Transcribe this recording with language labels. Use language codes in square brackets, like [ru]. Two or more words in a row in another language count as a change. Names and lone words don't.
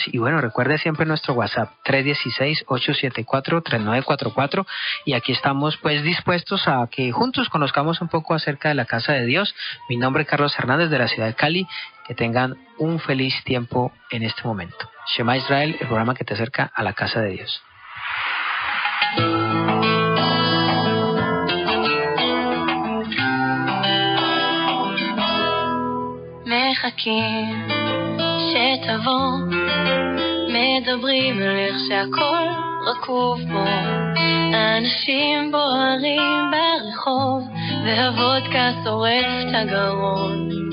[es] Y bueno, recuerde siempre nuestro WhatsApp 316-874-3944, y aquí estamos pues dispuestos a que juntos conozcamos un poco acerca de la casa de Dios. Mi nombre es Carlos Hernández, de la ciudad de Cali. Que tengan un feliz tiempo en este momento. Shema Israel, el programa que te acerca a la casa de Dios. [he] מחכים שתבוא, מדברים על איך שהכל רקוב בו, אנשים בוערים ברחוב, והוודקה שורף את הגרון,